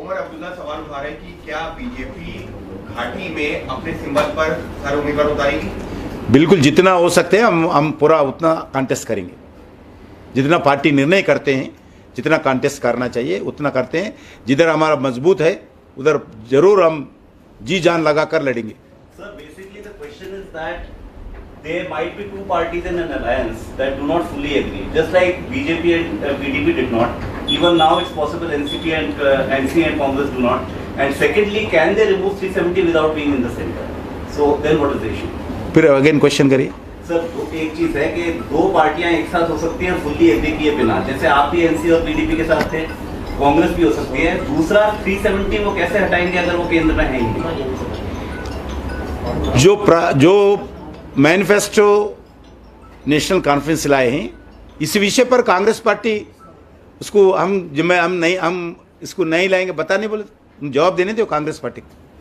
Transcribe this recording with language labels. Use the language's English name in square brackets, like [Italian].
[Hindi] ओमर अब्दुल्ला सवाल उठा रहे हैं कि क्या बीजेपी घाटी में अपने सिंबल पर हर उम्मीदवार उतारेगी? बिल्कुल, जितना हो सकते हैं हम पूरा उतना कॉन्टेस्ट करेंगे। जितना पार्टी निर्णय करते हैं, जितना कॉन्टेस्ट करना चाहिए उतना करते हैं। जिधर हमारा मजबूत है उधर जरूर हम जी जान लगाकर लड़ेंगे। [English] Sir, basically the question is that there might be two parties in an alliance that do not fully agree. Just like BJP and PDP did not. Even now it's possible NCP and NC and Congress do not. And secondly, can they remove 370 without being in the center? So then what is the issue? [Hindi] फिर again question करिए। Sir, एक चीज है कि दो पार्टियां एक साथ हो सकती हैं फुल्ली एग्री किए बिना, जैसे आप भी एनसी और पीडीपी के साथ थे, कांग्रेस भी हो सकती है। दूसरा 370 वो कैसे हटाएंगे अगर वो केंद्र में है ही नहीं? जो मैनिफेस्टो नेशनल कॉन्फ्रेंस लाए हैं, इस विषय पर कांग्रेस पार्टी उसको हम इसको नहीं लाएंगे, बता नहीं बोले, जवाब देने दो कांग्रेस पार्टी को।